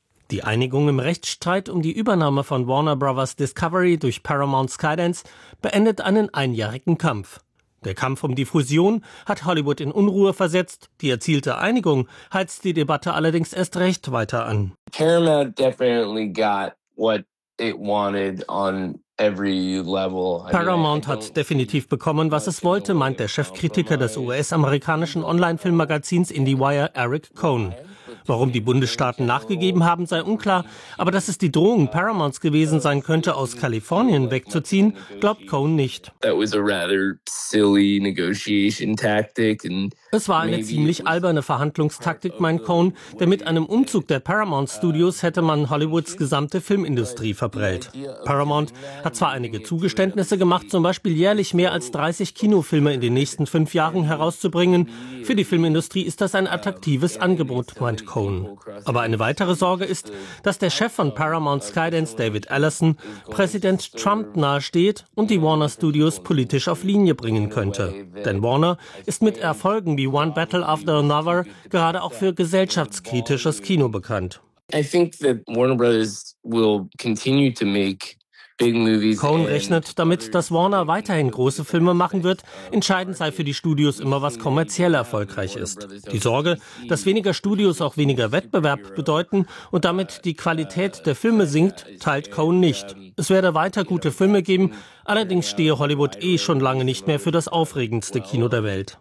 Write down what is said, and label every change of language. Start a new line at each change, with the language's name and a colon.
German: Die Einigung im Rechtsstreit um die Übernahme von Warner Brothers Discovery durch Paramount Skydance beendet einen einjährigen Kampf. Der Kampf um die Fusion hat Hollywood in Unruhe versetzt. Die erzielte Einigung heizt die Debatte allerdings erst recht weiter an.
English: Paramount definitely got what it wanted on every level.
German: Paramount hat definitiv bekommen, was es wollte, meint der Chefkritiker des US-amerikanischen Online-Filmmagazins IndieWire, Eric Cohn. Warum die Bundesstaaten nachgegeben haben, sei unklar, aber dass es die Drohung Paramounts gewesen sein könnte, aus Kalifornien wegzuziehen, glaubt Cohn nicht.
English: That was a rather silly negotiation tactic and
German: es war eine ziemlich alberne Verhandlungstaktik, meint Cohn, denn mit einem Umzug der Paramount Studios hätte man Hollywoods gesamte Filmindustrie verbrellt. Paramount hat zwar einige Zugeständnisse gemacht, zum Beispiel jährlich mehr als 30 Kinofilme in den nächsten 5 Jahren herauszubringen. Für die Filmindustrie ist das ein attraktives Angebot, meint Cohn. Aber eine weitere Sorge ist, dass der Chef von Paramount Skydance, David Ellison, Präsident Trump nahesteht und die Warner Studios politisch auf Linie bringen könnte. Denn Warner ist mit Erfolg wie One Battle After Another gerade auch für gesellschaftskritisches Kino bekannt.
English: I think that Warner Brothers will continue to make big movies.
German: Cohn rechnet damit, dass Warner weiterhin große Filme machen wird. Entscheidend sei für die Studios immer, was kommerziell erfolgreich ist. Die Sorge, dass weniger Studios auch weniger Wettbewerb bedeuten und damit die Qualität der Filme sinkt, teilt Cohn nicht. Es werde weiter gute Filme geben. Allerdings stehe Hollywood eh schon lange nicht mehr für das aufregendste Kino der Welt.